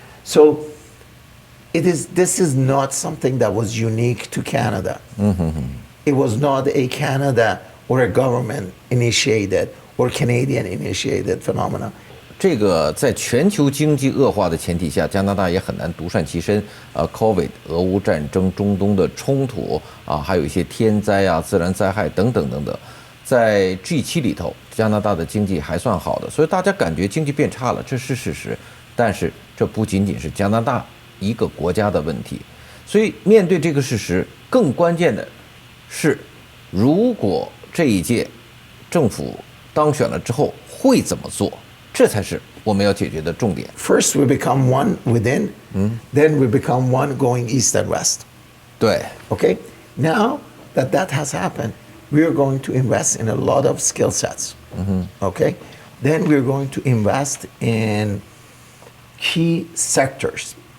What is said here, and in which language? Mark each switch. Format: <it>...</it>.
<en>So this is not something that was unique to Canada. It was not a Canada or a government initiated or Canadian initiated phenomenon.</en> <zh>这个在全球经济恶化的前提下，加拿大也很难独善其身。 COVID、俄乌战争、中东的冲突还有一些天灾自然灾害等等等等，在 G7里头，加拿大的经济还算好的，所以大家感觉经济变差了，这是事实。但是这不仅仅是加拿大一个国家的问题，所以面对这个事实，更关键的是，如果这一届政府当选了之后会怎么做？这才是我们要解决的重点。</zh> <en>First, we become one within, then we become one going east and west.</en> <zh>对。</zh> <en>Okay. Now that has happened, we are going to invest in a lot of skill sets. Okay. Then we are going to invest in key sectors,</en>